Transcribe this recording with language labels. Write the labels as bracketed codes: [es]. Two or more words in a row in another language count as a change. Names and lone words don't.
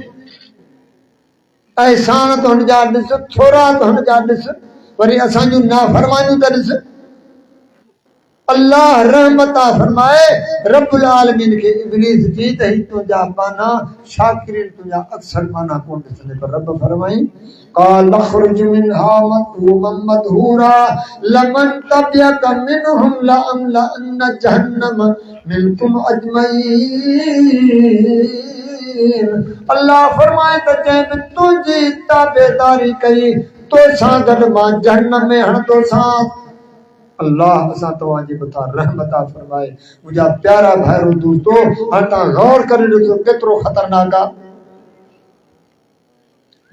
[sd] एहसान त हुन जा ॾिस, थोरा त हुन जा ॾिस, वरी असां जूं नाफरमानियूं त ॾिस। अल्लाह रहमत फरमाए रब्बुल आलमीन खे इब्लीस जी त ही तुंहिंजा बाना शाकिरीन तुंहिंजा अक्सर बाना कोन ॾिसंदे। पर रब फरमाई [ar] قال اخرج منها مذءوما مدحورا لمن تبعك منهم لأملأن جهنم منكم अजमईन। [sd] अल्लाह फरमाए त जंहिं तुंहिंजी ताबेदारी कई तो सां गॾु मां जहन्नम में हणंदोसां। अल्लाह असां तव्हांजे मथां रहमत फरमाए। मुंहिंजा प्यारा भाइरो दोस्तो, हाणे तव्हां गौर करे ॾिसो केतिरो ख़तरनाक आहे।